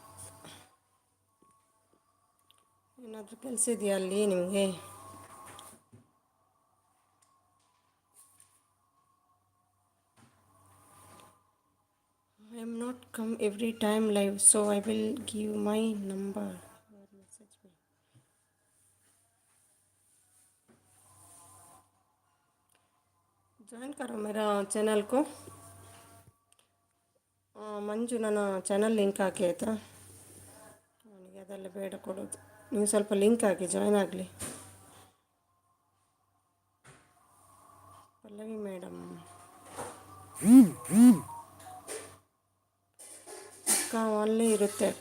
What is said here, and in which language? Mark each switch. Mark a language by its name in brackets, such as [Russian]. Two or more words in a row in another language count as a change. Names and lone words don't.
[Kannada] ಏನಾದರೂ ಕೆಲಸ ಇದೆಯಾ ಅಲ್ಲಿ ನಿಮಗೆ? [English] I am not come every time live, so I will give my number. [Hindi] ज्वाइन करो मेरा चैनल को. [Kannada] ಮಂಜು ನನ್ನ ಚಾನಲ್ ಲಿಂಕ್ ಹಾಕಿ ಆಯಿತಾ? ನನಗೆ ಅದೆಲ್ಲ ಬೇಡ ಕೊಡೋದು. ನೀವು ಸ್ವಲ್ಪ ಲಿಂಕ್ ಹಾಕಿ, ಜಾಯ್ನ್ ಆಗಲಿ. ಪಲ್ಲವಿ ಮೇಡಮ್ ಅಕ್ಕ ಅಲ್ಲೇ ಇರುತ್ತೆ ಅಕ್ಕ.